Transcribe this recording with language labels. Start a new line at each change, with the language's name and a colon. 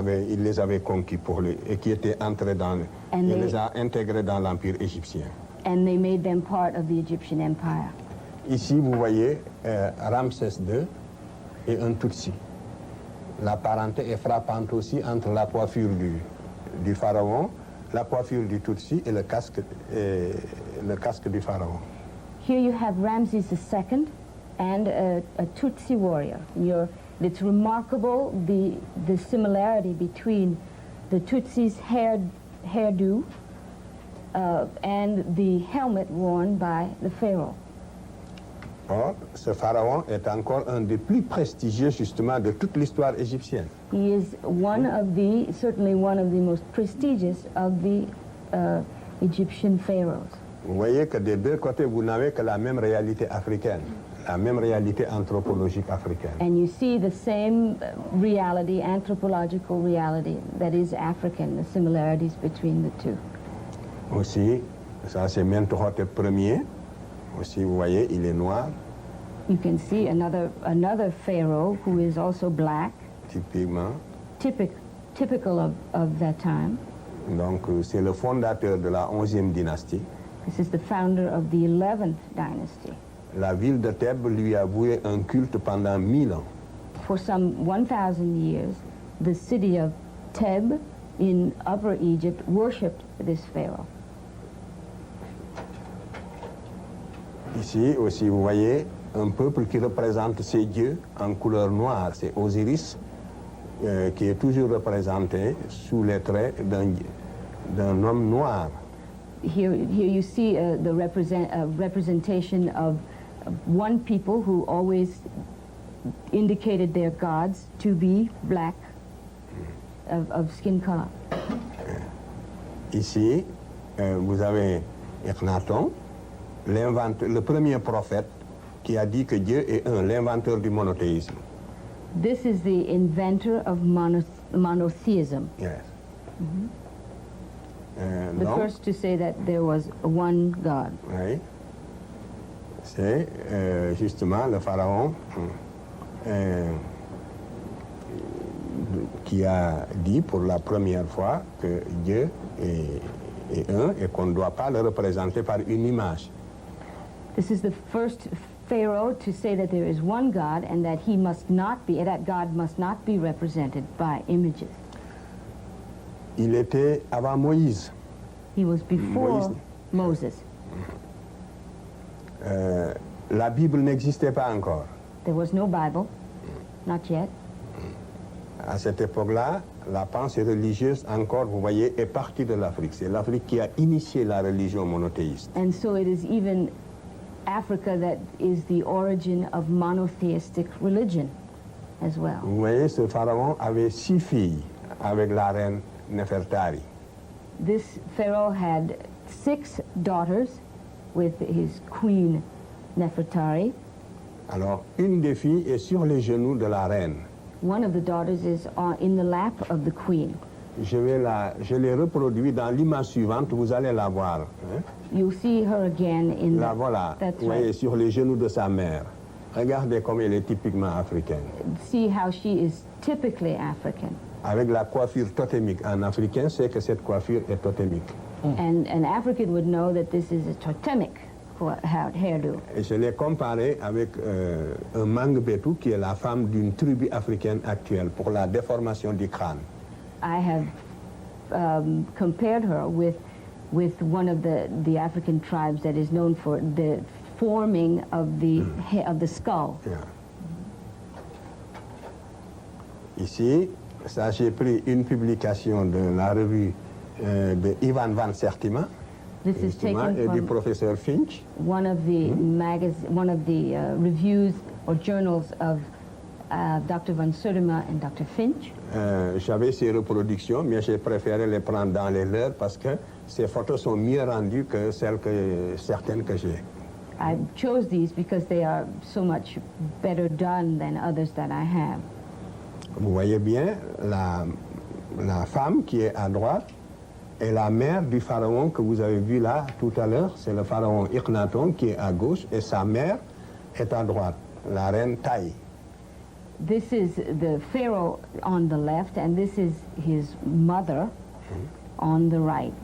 French: Il les avait conquis pour lui et qui étaient entrés dans. Les a intégrés dans l'empire égyptien.
English: And they made them part of the Egyptian Empire.
French: Ici, vous voyez Ramsès II et un Tutsi. La parenté est frappante aussi entre la coiffure du pharaon, la coiffure du Tutsi et le casque du pharaon.
English: Here you have Ramses II and a Tutsi warrior. It's remarkable the similarity between the Tutsi's hairdo and the helmet worn by the pharaoh.
French: Or, ce pharaon est encore un des plus prestigieux, justement, de toute l'histoire égyptienne.
English: He is certainly one of the most prestigious of the Egyptian pharaohs.
French: Vous voyez que des deux côtés, vous n'avez que la même réalité africaine, la même réalité anthropologique africaine.
English: And you see the same reality, anthropological reality, that is African, the similarities between the two.
French: Aussi, ça c'est Mentuhotep premier. Aussi, vous voyez, il est noir.
English: You can see another pharaoh who is also black.
French: Typiquement.
English: Typical of that time.
French: Donc, c'est le fondateur de la 11e dynastie.
English: This is the founder of the 11th dynasty.
French: La ville de Thèbes lui a voué un culte pendant 1000 ans.
English: For some 1,000 years, the city of Thebes in Upper Egypt worshipped this pharaoh.
French: Ici aussi, vous voyez un peuple qui représente ces dieux en couleur noire, c'est Osiris, qui est toujours représenté sous les traits d'un homme noir.
English: Here you see the representation of one people who always indicated their gods to be black, of skin color.
French: Ici, vous avez Akhenaton, le premier prophète qui a dit que Dieu est un, l'inventeur du monothéisme.
English: This is the inventor of monotheism. Yes. Mm-hmm. The first to say that there was one God.
French: Oui. C'est justement le pharaon qui a dit pour la première fois que Dieu est un et qu'on ne doit pas le représenter par une image.
English: This is the first pharaoh to say that there is one God and that he must not be, that God must not be represented by images.
French: Il était avant Moïse.
English: He was before Moïse. Moses.
French: La Bible n'existait pas encore.
English: There was no Bible, not yet.
French: À cette époque-là, la pensée religieuse encore, vous voyez, est partie de l'Afrique. C'est l'Afrique qui a initié la religion monothéiste.
English: And so it is even Africa that is the origin of monotheistic religion as well.
French: Vous voyez, ce pharaon avait 6 filles avec la reine Nefertari.
English: This pharaoh had 6 daughters with his queen Nefertari.
French: Alors, une des filles est sur les genoux de la reine.
English: One of the daughters is in the lap of the queen.
French: Je l'ai reproduit dans l'image suivante, vous allez la voir.
English: You'll see her again in
French: la voilà,
English: that's
French: vous voyez, sur les genoux de sa mère. Regardez comme elle est typiquement africaine.
English: See how she is typically African.
French: Avec la coiffure totémique. Un Africain sait que cette coiffure est totémique. Mm.
English: And an African would know that this is a totemic hairdo.
French: Et je l'ai comparé avec un Mangbetu, qui est la femme d'une tribu africaine actuelle, pour la déformation du crâne.
English: I have compared her with one of the African tribes that is known for the forming of the of the skull. Yeah.
French: Ici, ça j'ai pris une publication de la revue de Ivan Van Sertima.
English: This is taken from
French: du professeur Finch.
English: One of the reviews or journals of Dr. Van Sertima and Dr. Finch.
French: J'avais ces reproductions, mais j'ai préféré les prendre dans les leurs parce que ces photos sont mieux rendues que celles que certaines que j'ai.
English: I chose these because they are so much better done than others that I have.
French: Vous voyez bien, la femme qui est à droite est la mère du pharaon que vous avez vu là tout à l'heure. C'est le pharaon Akhenaton qui est à gauche et sa mère est à droite, la reine Taï.
English: This is the pharaoh on the left, and this is his mother on the right.